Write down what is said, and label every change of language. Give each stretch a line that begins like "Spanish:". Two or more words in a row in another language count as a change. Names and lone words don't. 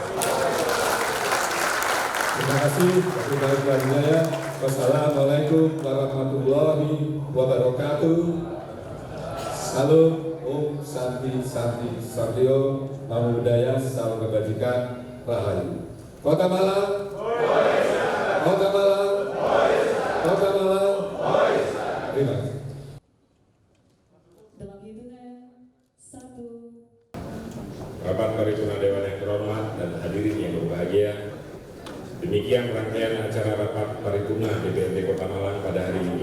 Indonesian: Terima kasih.
Arabic: والسلام عليكم ورحمة الله وبركاته.
Indonesian: Salam,
Sanskrit: ॐ शान्ति शान्ति सत्रियो,
Pali: Namo Buddhaya,
Indonesian: salam kebajikan, Rahayu. Kota Malang, Kota Malang, Kota Malang. Terima kasih. Dalam hitungan 1. Rapat paripurna Dewan yang terhormat dan hadirin yang berbahagia, demikian rangkaian acara rapat paripurna DPRD Kota Malang pada hari ini.